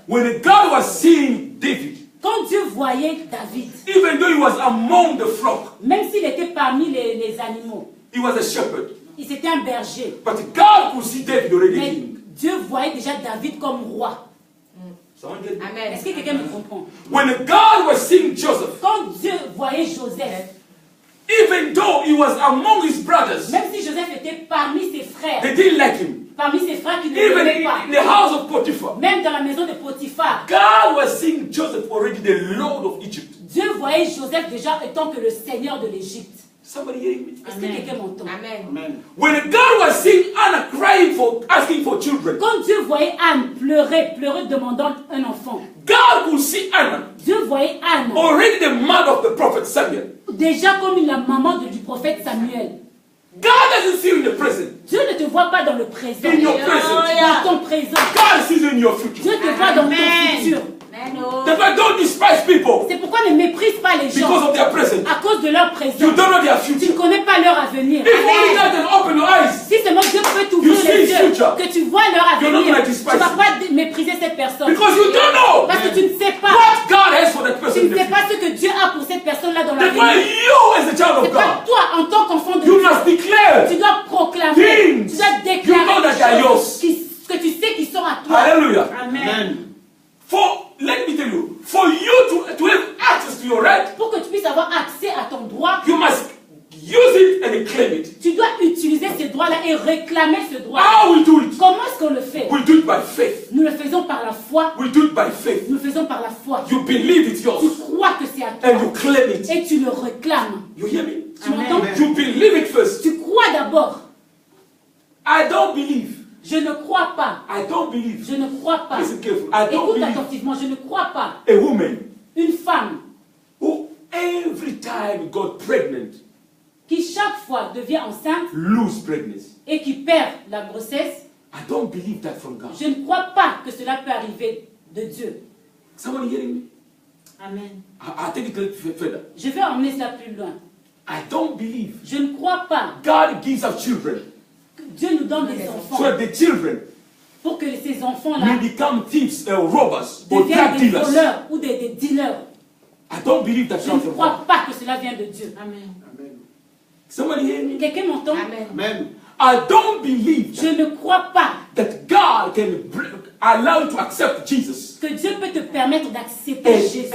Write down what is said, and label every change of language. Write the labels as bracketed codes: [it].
[en] When God was seeing David, [fr] Quand Dieu voyait David, [en] even though he was among the flock, [fr] même s'il était parmi les animaux, [en] he was a shepherd. [fr] c'était un berger. [en] But God could see David already [fr] Mais [en] king. [fr] Dieu voyait déjà David comme roi. [en] Someone get me? [fr] Est-ce que quelqu'un me comprend? [en] When God was seeing Joseph, [fr] Quand Dieu voyait Joseph, [en] even though he was among his brothers, [fr] même si Joseph était parmi ses frères, [en] they didn't like him. [fr] parmi ses frères qui ne [en] Even [fr] l'aimaient pas, [en] in the house of Potiphar, [fr] même dans la maison de Potiphar, [en] God was seeing Joseph already the Lord of Egypt. [fr] Dieu voyait Joseph déjà étant que le Seigneur de l'Égypte. [en] Somebody hearing me? [fr] Est-ce que quelqu'un m'entend? [en] When God was seeing Anna crying for, asking for children, [fr] Quand Dieu voyait Anne pleurer demandant un enfant, [en] God could see Anna [fr] Dieu voyait Anne [en] already the mother of the prophet Samuel. [fr] déjà comme la maman du prophète Samuel. [en] God doesn't see you in the present. [fr] Dieu ne te voit pas dans le présent, [en] In your present. [fr] dans ton présent. [en] God sees you in your future. [fr] Dieu te voit dans ton [en] Amen. [fr] futur. [en] That's why don't despise people [fr] C'est pourquoi ne méprise pas les [en] because [fr] gens [en] of their present. [fr] à cause de leur [en] You [fr] présent. [en] don't know their [fr] Tu ne [en] future. [fr] connais pas leur avenir. [en] If only God can open your eyes, [fr] Si seulement Dieu peut t'ouvrir [en] You see [fr] les yeux, [en] future. [fr] que tu vois leur [en] You're not [fr] tu [en] despise [fr] ne vas [en] it. [fr] pas mépriser cette personne. [en] because you don't know [fr] Parce que tu ne sais pas. [en] what God has for that [fr] Tu [en] person in [fr] ne sais [en] future. [fr] pas ce que Dieu a pour cette personne-là dans [en] That's why [fr] l'avenir. [en] you, as a child [fr] C'est pas toi, en tant qu'enfant de [en] you [fr] Dieu, [en] must declare. [fr] tu dois proclamer, [en] Things [fr] tu dois [en] you know [fr] déclarer [en] that are [fr] des [en] yours. [fr] choses que tu sais qui sont à toi. [en] Hallelujah. Amen. Let me tell you, for you to have access to your right, [fr] Pour que tu puisses avoir accès à ton droit, [en] you must use it and claim it. [fr] tu dois utiliser ce droit-là et réclamer ce droit. [en] How we do it? [fr] Comment est-ce qu'on le fait? [en] We do it by faith. [fr] Nous le faisons par la foi. [en] We do it by faith. [fr] Nous le faisons par la foi. [en] You believe it's [fr] Tu [en] yours [fr] crois que c'est à [en] and you [fr] toi [en] claim it. [fr] et tu le réclames. [en] You hear me? [fr] Tu m'entends? [en] You believe it first. [fr] Tu crois d'abord. [en] I don't believe. [fr] Je ne crois pas. [en] I don't believe. [fr] Je ne crois pas. [en] Listen carefully. I don't [fr] Écoute [en] believe [fr] attentivement, je ne crois pas. [en] a woman [fr] Une femme [en] who every time got pregnant [fr] qui chaque fois devient enceinte [en] lose pregnancy. [fr] et qui perd la grossesse, [en] I don't believe that from God. [fr] je ne crois pas que cela peut arriver de Dieu. [en] Someone hearing me? Amen. I'll take it a little further. [fr] Je vais emmener cela plus loin. [en] I don't believe [fr] Je ne crois pas [en] God gives us children [fr] que Dieu nous donne des [en] so [fr] enfants [en] that the children [fr] pour que ces enfants-là [en] may become thieves, robbers, or [fr] deviennent [en] drug [fr] des [en] dealers. [fr] voleurs ou des dealers. [en] I don't believe that [fr] Je [en] comes [fr] ne [en] from [fr] crois [en] God. [fr] pas que cela vient de Dieu. [en] Amen. Somebody hear me? [fr] Quelqu'un m'entend? [en] I don't believe [fr] Je ne crois pas [en] that God can allow you to accept Jesus [fr] que Dieu peut te permettre d'accepter Jésus